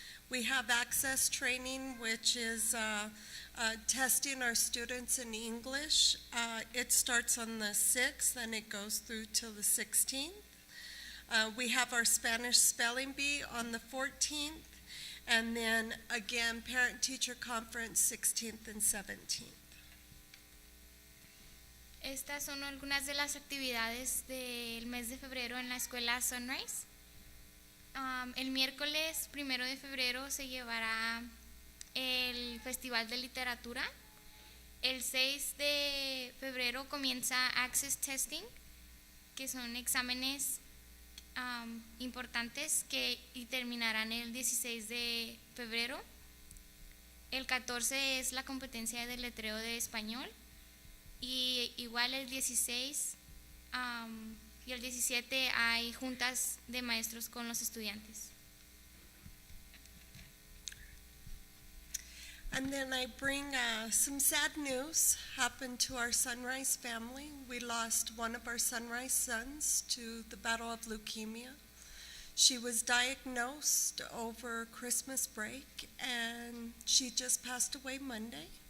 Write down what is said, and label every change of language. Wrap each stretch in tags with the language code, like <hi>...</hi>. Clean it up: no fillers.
<en>We have access training, which is testing our students in English. It starts on the 6th and it goes through till the 16th. We have our Spanish Spelling Bee on the 14th, and then again, Parent-Teacher Conference 16th and 17th.</en> <es>Estas son algunas de las actividades del mes de febrero en la escuela Sunrise. El miércoles 1 de febrero se llevará el Festival de Literatura. El 6 de febrero comienza Access Testing, que son exámenes importantes y terminarán el 16 de febrero. El 14 es la competencia de letreo de español, y igual el 16 y el 17 hay juntas de maestros con los estudiantes.</es> <en>And then I bring some sad news happened to our Sunrise family. We lost one of our Sunrise sons to the battle of leukemia. She was diagnosed over Christmas break, and she just passed away Monday.</en>